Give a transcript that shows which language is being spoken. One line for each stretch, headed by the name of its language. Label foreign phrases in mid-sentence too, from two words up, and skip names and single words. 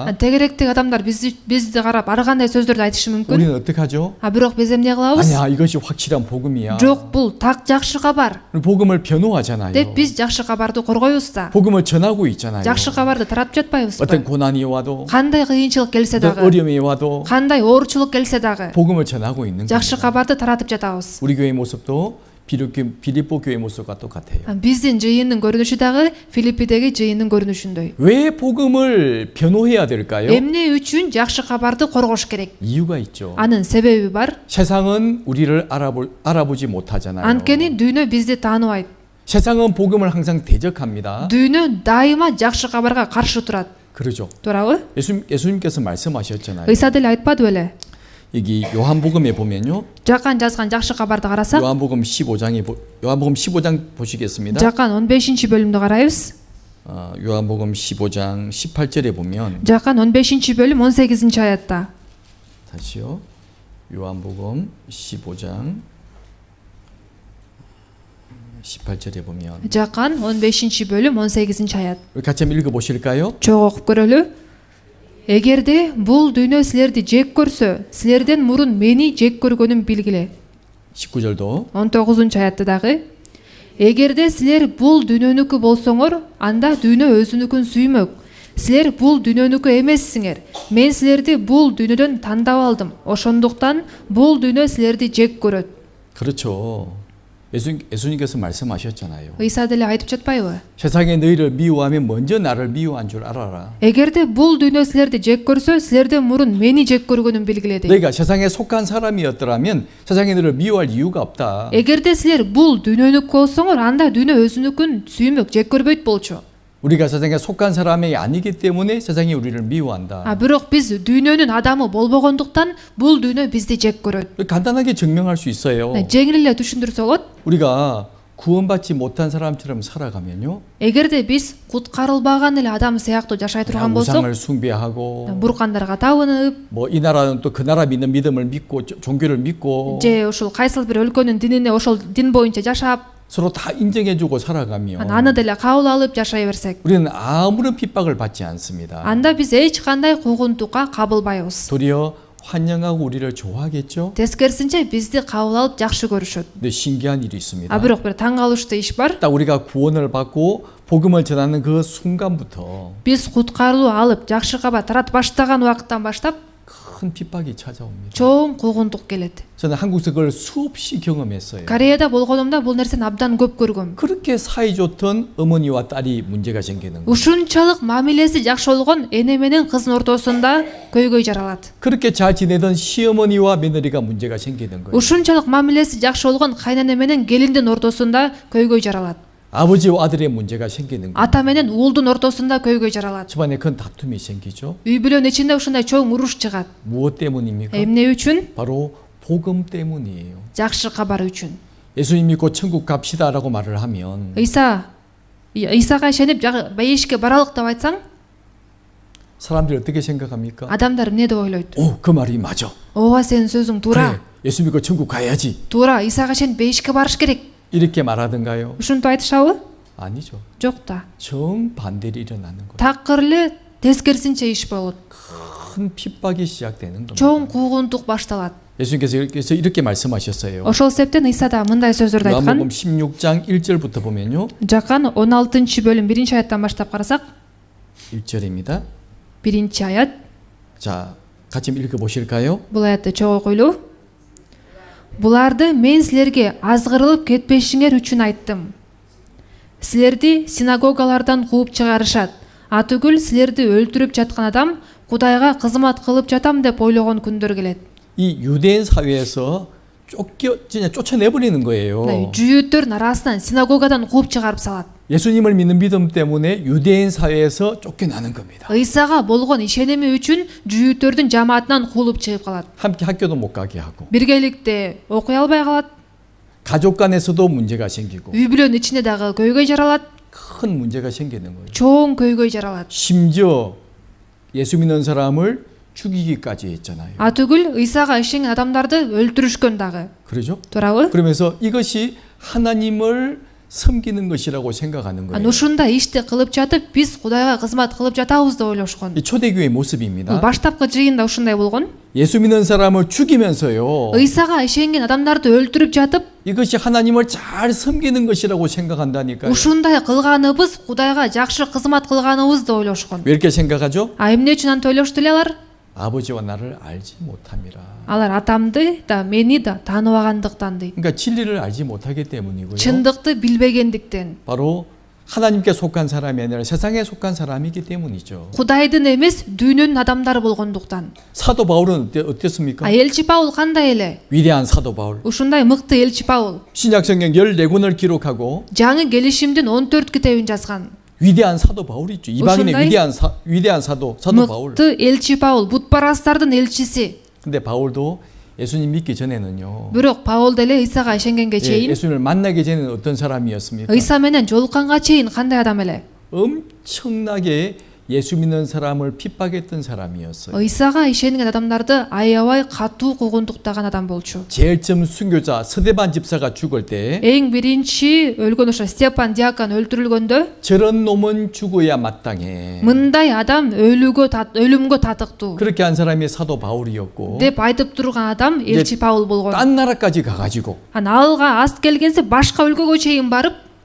Kyrgyz: Тегеректеги адамдар бизди карап ар кандай сөздөрдү айтышы мүмкүн.
Korean: 우리는 어떻게 하죠?
Kyrgyz: Бирок биз эмне кылабыз?
Korean: 아니야, 이것이 확실한 복음이야.
Kyrgyz: Жок, бул так жакшы кабар
Korean: 복음을 변호하잖아요.
Kyrgyz: деп биз жакшы кабарды коргойбуз да.
Korean: 복음을 전하고 있잖아요.
Kyrgyz: жакшы кабарды таратып жатпайбызбы?
Korean: 어떤 고난이 와도
Kyrgyz: кандай кыйынчылык келсе
Korean: 어떤
Kyrgyz: дагы,
Korean: 어려움이 와도
Kyrgyz: кандай оорчулук келсе дагы
Korean: 복음을 전하고 있는
Kyrgyz: жакшы
Korean: 겁니다.
Kyrgyz: кабарды таратып жатабыз.
Korean: 우리 교회 모습도 빌립보 교회 모습과 똑같아요.
Kyrgyz: Биздин жыйындын көрүнүшү дагы Филиппидеги жыйындын көрүнүшүндөй.
Korean: 왜 복음을 변호해야 될까요?
Kyrgyz: Эмне үчүн жакшы кабарды коргош керек?
Korean: 이유가 있죠.
Kyrgyz: Анын себеби бар.
Korean: 세상은 우리를 알아보지 못하잖아요.
Kyrgyz: Анткени дүйнө бизди тааныбайт.
Korean: 세상은 복음을 항상 대적합니다.
Kyrgyz: Дүйнө дайыма жакшы кабарга каршы турат.
Korean: 그러죠.
Kyrgyz: туурабы?
Korean: 예수님께서 말씀하셨잖아요.
Kyrgyz: ыйса деле айтпадыбы эле?
Korean: 여기 요한복음에 보면요.
Kyrgyz: Жакан жазган жакшы кабарды карасак,
Korean: 요한복음 15장 보시겠습니다.
Kyrgyz: Жакан 15-бөлүмдү карайбыз.
Korean: 요한복음 15장 18절에 보면
Kyrgyz: Жакан 15-бөлүм 18-аятта.
Korean: 다시요. 요한복음 15장 18절에 보면
Kyrgyz: Жакан 15-бөлүм 18-аят.
Korean: 같이 한번 읽어 보실까요?
Kyrgyz: Чогуу окуп көрөлү. Эгерде бул дүйнө силерди жек көрсө, силерден мурун мени жек көргөнүн билгиле.
Korean: 19절도
Kyrgyz: 19-аятта дагы. Эгерде силер бул дүйнөнүкү болсоңор, анда дүйнө өзүнүкүн сүймөк. Силер бул дүйнөнүкү эмессиңер. Мен силерди бул дүйнөдөн тандап алдым. Ошондуктан бул дүйнө силерди жек көрөт.
Korean: 그렇죠. 예수님께서 말씀하셨잖아요.
Kyrgyz: ыйса деле айтып жатпайбы?
Korean: 세상에 너희를 미워하면 먼저 나를 미워한 줄 알아라.
Kyrgyz: эгерде бул дүйнө силерди жек көрсө, силерден мурун мени жек көргөнүн билгиле дейт.
Korean: 너희가 세상에 속한 사람이었더라면 세상에 너를 미워할 이유가 없다.
Kyrgyz: эгерде силер бул дүйнөнүк болсоңор, анда дүйнө өзүнүкүн сүймөк, жек көрбөйт болчу.
Korean: 우리가 세상에 속한 사람이 아니기 때문에 세상이 우리를 미워한다.
Kyrgyz: Бирок биз дүйнөнүн адамы болбогондуктан бул дүйнө бизди жек көрөт.
Korean: 간단하게 증명할 수 있어요.
Kyrgyz: жеңил эле түшүндүрсө болот.
Korean: 우리가 구원받지 못한 사람처럼 살아가면요.
Kyrgyz: эгерде биз куткарылбаган эле адам сыяктуу жашай турган болсок,
Korean: 우상을 숭배하고
Kyrgyz: буркандарга табынып,
Korean: 뭐 이 나라는 또 그 나라 믿는 믿음을 믿고 종교를 믿고
Kyrgyz: же ушул кайсыл бир өлкөнүн динине ошол дин боюнча жашап,
Korean: 서로 다 인정해주고 살아가면
Kyrgyz: аны деле кабыл алып жашай берсек,
Korean: 우리는 아무런 핍박을 받지 않습니다.
Kyrgyz: анда биз эч кандай куугунтукка кабылбайбыз.
Korean: 도리어 환영하고 우리를 좋아하겠죠?
Kyrgyz: Тескерисинче бизди кабыл алып жакшы көрүшөт.
Korean: 근데 신기한 일이 있습니다.
Kyrgyz: Бирок бир таң калыштуу иш бар.
Korean: 딱 우리가 구원을 받고 복음을 전하는 그 순간부터
Kyrgyz: Биз куткарылуу алып жакшы кабар таратып баштаган убакыттан баштап
Korean: 큰 핍박이 찾아옵니다.
Kyrgyz: чоң куугунтук келет.
Korean: 저는 한국에서 그걸 수없이 경험했어요.
Kyrgyz: Кореяда болгонумда бул нерсени абдан көп көргөм.
Korean: 그렇게 사이좋던 어머니와 딸이 문제가 생기는 거예요.
Kyrgyz: Ушунчалык мамилеси жакшы болгон эне менен кыздын ортосунда көйгөй жаралат.
Korean: 그렇게 잘 지내던 시어머니와 며느리가 문제가 생기는 거예요.
Kyrgyz: Ушунчалык мамилеси жакшы болгон кайнене менен келиндин ортосунда көйгөй жаралат.
Korean: 아버지와 아들의 문제가 생기는 거예요.
Kyrgyz: Ата менен уулдун ортосунда көйгөй жаралат.
Korean: 집안에 큰 다툼이 생기죠.
Kyrgyz: үй бүлөнүн ичинде ушундай чоң уруш чыгат.
Korean: 무엇 때문입니까?
Kyrgyz: Эмне үчүн?
Korean: 바로 복음 때문이에요.
Kyrgyz: Жакшы кабар үчүн.
Korean: 예수님 믿고 천국 갑시다라고 말을 하면
Kyrgyz: ыйсага ишенип бейишке баралык деп айтсаң,
Korean: 사람들이 어떻게 생각합니까?
Kyrgyz: адамдар эмне деп ойлойт?
Korean: 그 말이 맞아.
Kyrgyz: ооба, сенин сөзүң туура.
Korean: 그래, 예수 믿고 천국 가야지.
Kyrgyz: Туура, ыйсага ишенип бейишке барыш керек.
Korean: 이렇게 말하던가요?
Kyrgyz: Ушинтип айтышабы?
Korean: 아니죠.
Kyrgyz: Жок да.
Korean: 정반대로 일어나는 거예요.
Kyrgyz: Такыр эле тескерисинче иш болот.
Korean: 큰 핍박이 시작되는 겁니다.
Kyrgyz: чоң куугунтук башталат.
Korean: 예수님께서 이렇게 말씀하셨어요.
Kyrgyz: Ошол себептен ыйса да мындай сөздөрдү айткан.
Korean: 요한복음 16장 1절부터 보면요.
Kyrgyz: Жакан 16-бөлүм 1-аяттан баштап карасак,
Korean: 1절입니다.
Kyrgyz: 1-аят.
Korean: 자, 같이 읽어 보실까요?
Kyrgyz: Бул аятты чогуу койлуу. Буларды мен силерге азгырылып кетпешиңер үчүн айттым. Силерди синагогалардан кууп чыгарышат. Атүгүл силерди өлтүрүп жаткан адам Кудайга кызмат кылып жатам деп ойлогон күндөр келет.
Korean: 이 유대인 사회에서 진짜 쫓아내버리는 거예요.
Kyrgyz: 주유들은 арасынан синагогадан кууп чыгарып салат.
Korean: 예수님을 믿는 믿음 때문에 유대인 사회에서 쫓겨나는 겁니다.
Kyrgyz: ыйсага болгон ишеними үчүн жүйүттөрдүн жамаатынан куулуп чыгып калат.
Korean: 함께 학교도 못 가게 하고.
Kyrgyz: биргеликте окуй албай калат.
Korean: 가족 간에서도 문제가 생기고.
Kyrgyz: үй бүлөнүн ичинде дагы көйгөй жаралат.
Korean: 큰 문제가 생기는 거예요.
Kyrgyz: чоң көйгөй жаралат.
Korean: 심지어 예수 믿는 사람을 죽이기까지 했잖아요.
Kyrgyz: Атүгүл ыйсага ишенген адамдарды өлтүрүшкөн дагы.
Korean: 그러죠?
Kyrgyz: туурабы?
Korean: 그러면서 이것이 하나님을 섬기는 것이라고 생각하는 거예요.
Kyrgyz: ушундай ишти кылып жатып, биз Кудайга кызмат кылып жатабыз деп ойлошкон.
Korean: 이 초대교회 모습입니다.
Kyrgyz: баштапкы жыйында ушундай болгон.
Korean: 예수 믿는 사람을 죽이면서요.
Kyrgyz: ыйсага ишенген адамдарды өлтүрүп жатып,
Korean: 이것이 하나님을 잘 섬기는 것이라고 생각한다니까요.
Kyrgyz: ушундай кылганыбыз Кудайга жакшы кызмат кылганыбыз деп ойлошкон.
Korean: 왜 이렇게 생각하죠?
Kyrgyz: Эмне үчүн антип ойлошту эле алар?
Korean: 아버지와 나를 알지 못함이라.
Kyrgyz: Алар атамды да мени да тааныбагандыктан дейт.
Korean: 그러니까 진리를 알지 못하기 때문이고요.
Kyrgyz: чындыкты билбегендиктен.
Korean: 바로 하나님께 속한 사람이 아니라 세상에 속한 사람이기 때문이죠.
Kyrgyz: Кудайдын эмес, дүйнөнүн адамдары болгондуктан.
Korean: 사도 바울은 어땠습니까?
Kyrgyz: 엘치 Паул кандай эле?
Korean: 위대한 사도 바울.
Kyrgyz: ушундай мыкты элчи Паул.
Korean: 신약 성경 14권을 기록하고
Kyrgyz: жаңы келишимдин 14 китебин жазган.
Korean: 위대한 사도 바울이 있죠. 이방인의 위대한 사도 바울.
Kyrgyz: мыкты элчи Паул, бутпарастардын элчиси.
Korean: 근데 바울도 예수님 믿기 전에는요.
Kyrgyz: бирок Паул деле ыйсага ишенгенге чейин,
Korean: 예수님을 만나기 전에는 어떤 사람이었습니까?
Kyrgyz: ыйса менен жолукканга чейин кандай адам эле?
Korean: 엄청나게 예수 믿는 사람을 핍박했던 사람이었어요.
Kyrgyz: ыйсага ишенген адамдарды аябай катуу куугунтуктаган адам болчу.
Korean: 제일 처음 순교자 스데반 집사가 죽을 때
Kyrgyz: эң биринчи өлгөн ошо Степан диакон өлтүрүлгөндө,
Korean: 저런 놈은 죽어야 마땅해.
Kyrgyz: мындай адам өлүмгө татыктуу
Korean: 그렇게 한 사람이 사도 바울이었고
Kyrgyz: деп айтып турган адам элчи Паул болгон.
Korean: 딴 나라까지 가가지고
Kyrgyz: алга ас келгенсе башка өлкөгө чейин барып,